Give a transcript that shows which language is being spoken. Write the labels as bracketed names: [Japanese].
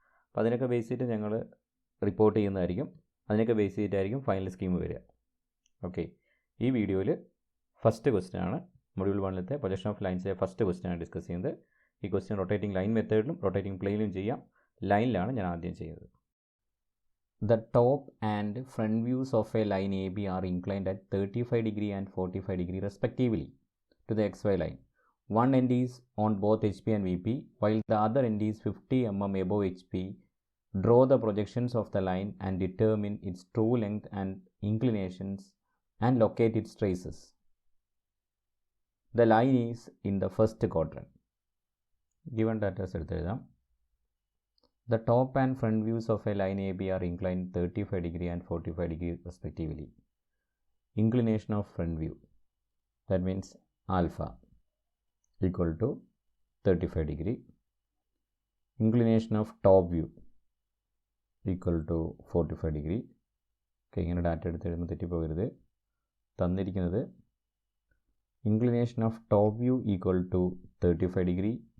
[Malayalam] അപ്പോൾ അതിനൊക്കെ ബേസ് ചെയ്തിട്ട് ഞങ്ങൾ റിപ്പോർട്ട് ചെയ്യുന്നതായിരിക്കും. അതിനൊക്കെ ബേസ് ചെയ്തിട്ടായിരിക്കും ഫൈനൽ സ്കീം വരിക. ഓക്കെ, ഈ വീഡിയോയിൽ ഫസ്റ്റ് ക്വസ്റ്റ്യൻ ആണ് module 1-ലത്തെ projection of ലൈൻസിലെ first question ആണ് ഡിസ്കസ് ചെയ്യുന്നത്. ഈ ക്വസ്റ്റ്യൻ റൊട്ടേറ്റിംഗ് ലൈൻ മെത്തേഡിലും റൊട്ടേറ്റിംഗ് പ്ലെയിനിലും ചെയ്യാം. ലൈനിലാണ് ഞാൻ ആദ്യം ചെയ്യുന്നത്. [English] The top and front views of a line AB are inclined at 35 degree and 45 degree respectively to the XY line. One end is on both HP and VP, while the other end is 50 mm above HP. Draw the projections of the line and determine its true length and inclinations and locate its traces. The line is in the first quadrant. Given data set എഴുതാം. The top and front views of a line AB are inclined 35 degree and 45 degree respectively. Inclination of front view, that means alpha, equal to 35 degree. Inclination of top view equal to 45 degree. [Malayalam] ഇങ്ങനെ data എടുത്ത് എഴുതുമ്പോൾ തെറ്റിപ്പോകരുത്. [English] തന്നിരിക്കുന്നത് inclination of top view equal to 35 degree.